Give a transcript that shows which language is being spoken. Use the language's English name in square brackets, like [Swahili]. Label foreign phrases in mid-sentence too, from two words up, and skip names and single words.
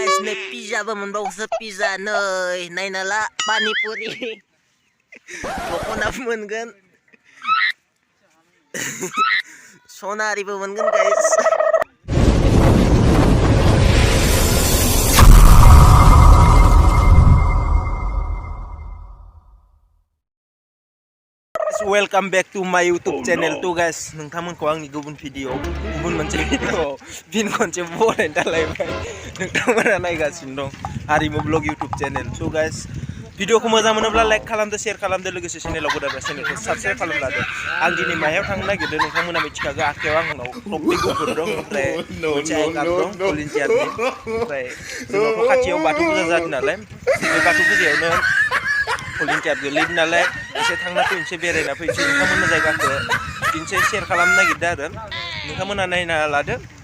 [Bodo] नै पिज्जाबो मोनबावोसो पिज्जा नै नायना ला पानिपुरि दख'नाबो मोनगोन सनारिबो मोनगोन गाइस [English] Welcome back to my YouTube channel too guys. [Bodo] नोंथांमोनखौ आंनि गुबुन मोनसे भिडिअ फिन खनसे बरायनो थालायबाय नोंथांमोना नायगासिनो दं हारिमु ब्लग [English] YouTube channel too guys. [Bodo] भिडिअखौ मोजां मोनोब्ला लाइक खालामदो शेयार खालामदो लोगोसे चेनेलाव गोदान चेनेलखौ साबस्क्राइब खालामलादो आं दिनै मायाव थांनो नागिरदों नोंथांमोना मिथिखागौ आखायाव आंनाव टपिक गुफुर दं ओमफ्राय मोनसे आइकार्ड दं भलुन्टियारनि ओमफ्राय जोंनावथ' खाथियाव बाथौ फुजा जादों नालाय बे बाथौ फुजायावनो भलुन्टियार गोलैदों नालाय एसे थांना फैनोसै बेरायना फैनोसै नोंथांमोननि जायगाखौ दिनसे शेयार खालामनो नागिरदों आरो नोंथांमोना नायना लादो